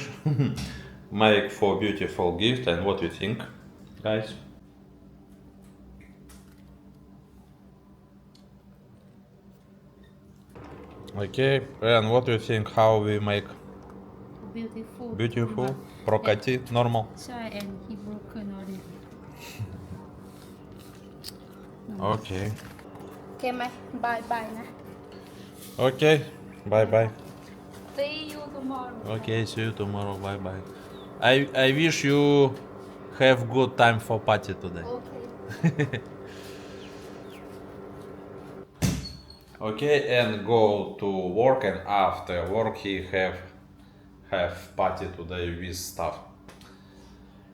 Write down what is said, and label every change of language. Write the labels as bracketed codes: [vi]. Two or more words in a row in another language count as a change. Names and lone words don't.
[en] Make for beautiful gift, and what you think, guys? Okay, and what do you think? How we make beautiful beautiful? Прокати, normal. ใช่ and he broken already Okay. [th] โอเคไหม [en] bye bye [th] นะ [en] Okay. Bye bye. see you tomorrow Okay, see you tomorrow. Bye bye. I wish you have good time for party today. [th] โอเค [en] Okay, and go to work, and after work he have party today with staff.